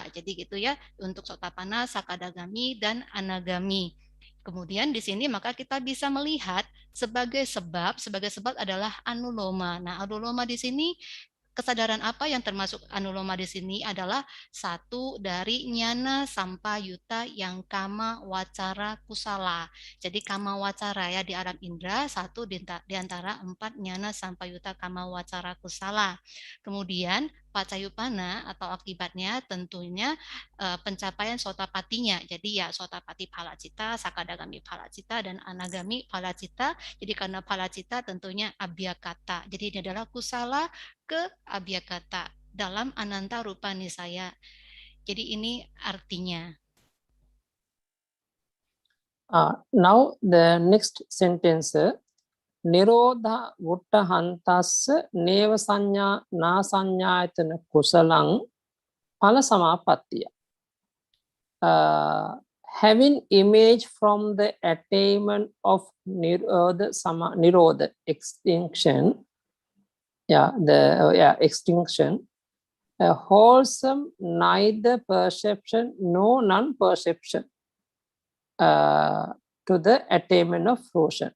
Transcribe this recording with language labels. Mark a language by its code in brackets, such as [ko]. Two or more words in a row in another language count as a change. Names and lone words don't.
[id] Jadi gitu ya, untuk sotapanna, sakadagami, dan anagami. Kemudian di sini maka kita bisa melihat sebagai sebab adalah anuloma. Nah, anuloma di sini, kesadaran apa yang termasuk anuloma di sini adalah satu dari [pi] nyana sampayuta [id] yang [pi] kama wacara kusala. [id] Jadi [pi] kama wacara [id] ya di alam indera, satu di antara 4 [pi] nyana sampayuta kama wacara kusala. [id] Kemudian pacayupana atau akibatnya tentunya pencapaian sotapatinya. Jadi ya [pi] sotapati phala cita, sakadagami phala cita, [id] dan [pi] anagami phala cita. [id] Jadi karena [pi] phala cita [id] tentunya abhyakata. Jadi ini adalah kusala ke abhyakata dalam [pi] ananta rupa nisaya. [id] Jadi ini artinya. [en] Now the next sentence, [pi] Nirodha Vuttahantassa Neva Sanya Na Sanyayatana Kusalang Phala Samapattiya. [en] Having image from the attainment of Nirodha extinction, extinction, wholesome neither perception nor non-perception to the attainment of fruition.